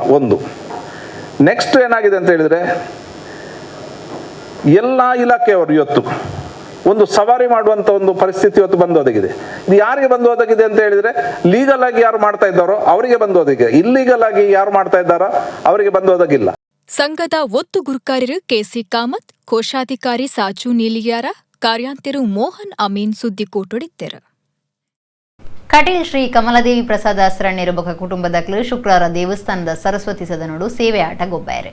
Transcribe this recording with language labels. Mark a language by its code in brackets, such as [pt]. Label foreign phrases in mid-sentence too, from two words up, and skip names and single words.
[kn] ಒಂದು ನೆಕ್ಸ್ಟ್ ಏನಾಗಿದೆ ಅಂತ ಹೇಳಿದ್ರೆ, ಎಲ್ಲ ಇಲಾಖೆಯವರು ಇವತ್ತು ಒಂದು ಸವಾರಿ ಮಾಡುವಂತ ಒಂದು ಪರಿಸ್ಥಿತಿ ಇವತ್ತು ಬಂದು ಒದಗಿದೆ. ಇದು ಯಾರಿಗೆ ಬಂದು ಒದಗಿದೆ ಅಂತ ಹೇಳಿದ್ರೆ, ಲೀಗಲ್ ಆಗಿ ಯಾರು ಮಾಡ್ತಾ ಇದ್ದಾರೋ ಅವರಿಗೆ ಬಂದು ಒದಗಿದೆ, ಇಲ್ಲೀಗಲ್ ಆಗಿ ಯಾರು ಮಾಡ್ತಾ ಇದ್ದಾರೋ ಅವರಿಗೆ ಬಂದು ಒದಗಿಲ್ಲ. [tcy] ಸಂಘದ ಒತ್ತು ಗುರುಕಾರ್ಯರು ಕೆಸಿ ಕಾಮತ್, ಕೋಶಾಧಿಕಾರಿ ಸಾಜು ನೀಲಿಯಾರ, ಕಾರ್ಯಾಂತರು ಮೋಹನ್ ಅಮೀನ್ ಸುದ್ದಿ ಕೂಟೊಡಿತ್ತೆರು. ಕಟೀಲ್ ಶ್ರೀ ಕಮಲಾದೇವಿ ಪ್ರಸಾದ ಅಸ್ರಣ್ಯರು ಬೊಕ ಕುಟುಂಬದಕ್ಲು ಶುಕ್ರವಾರ ದೇವಸ್ಥಾನದ ಸರಸ್ವತಿ ಸದನಡು ಸೇವೆ ಆಟ ಗೊಬ್ಬಾಯರು.